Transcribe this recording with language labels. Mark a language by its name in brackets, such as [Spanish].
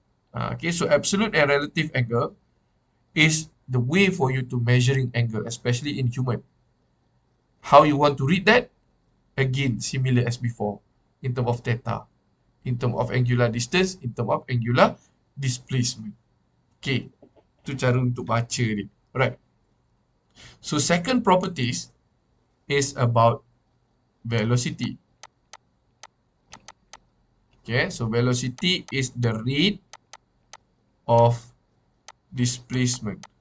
[English] Okay, so absolute and relative angle is the way for you to measuring angle, especially in human. How you want to read that? Again, similar as before. In terms of theta, in terms of angular distance, in terms of angular displacement. [Malay] Okay, itu cara untuk baca dia. [English] Alright. So second properties is about velocity. Okay, so velocity is the rate of displacement.